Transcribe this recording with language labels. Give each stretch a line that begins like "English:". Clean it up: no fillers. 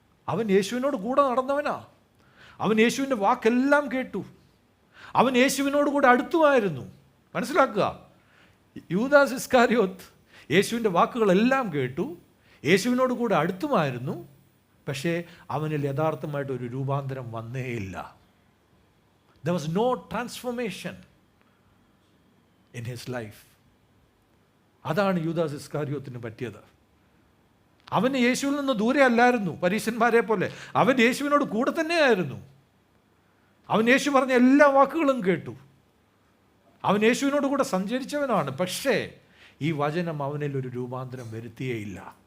Malayalam: അവൻ യേശുവിനോട് കൂടെ നടന്നവനാ. അവൻ യേശുവിൻ്റെ വാക്കെല്ലാം കേട്ടു. അവൻ യേശുവിനോട് കൂടെ അടുത്തുമായിരുന്നു. മനസ്സിലാക്കുക, യൂദാസ് ഇസ്കാരിയോത്ത് യേശുവിൻ്റെ വാക്കുകളെല്ലാം കേട്ടു, യേശുവിനോട് കൂടെ അടുത്തുമായിരുന്നു. പക്ഷേ അവനിൽ യഥാർത്ഥമായിട്ട് ഒരു രൂപാന്തരം വന്നേയില്ല.
English: There was no transformation in his life.
Malayalam: അതാണ് യൂദാസ് ഇസ്കാരിയോത്തിന് പറ്റിയത്. അവന് യേശുവിൽ നിന്ന് ദൂരെ അല്ലായിരുന്നു പരീശന്മാരെ പോലെ. അവൻ യേശുവിനോട് കൂടെ തന്നെയായിരുന്നു. അവൻ യേശു പറഞ്ഞ എല്ലാ വാക്കുകളും കേട്ടു. അവൻ യേശുവിനോട് കൂടെ സഞ്ചരിച്ചവനാണ്. പക്ഷേ ഈ വചനം അവനിൽ ഒരു രൂപാന്തരം വരുത്തിയേയില്ല.